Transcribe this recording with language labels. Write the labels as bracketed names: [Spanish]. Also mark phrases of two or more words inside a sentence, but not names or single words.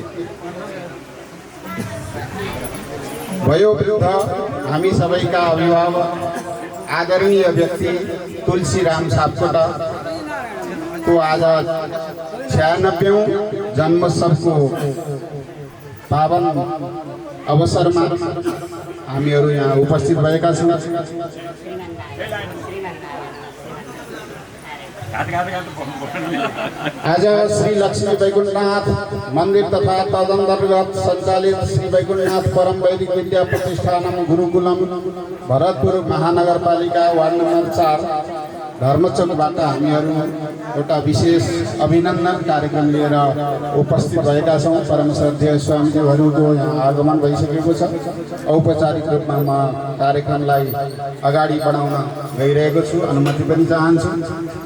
[Nepali] वयोवृद्ध हामी सबैका अभिभावक आदरणीय व्यक्ति तुलसीराम सापकोटा को आज 96औं जन्मोत्सवको पावन अवसरमा हामीहरू यहाँ उपस्थित भएका छौँ। आज श्री लक्ष्मी वैकुण्ठनाथ मंदिर तथा तदंतर्गत संचालित श्री वैकुण्ठनाथ परम वैदिक विद्या प्रतिष्ठानम गुरुकुलम भरतपुर महानगरपालिका वार्ड नम्बर 4 धर्मचौकबाट हामीहरू एउटा विशेष अभिनन्दन कार्यक्रम लिएर उपस्थित भएका छौँ। परम श्रद्धेय स्वामीज्यूहरूको यहाँ आगमन भइसकेको छ। औपचारिक रूपमा म कार्यक्रमलाई अगाडि बढाउन गइरहेको छु, अनुमति पनि चाहन्छु।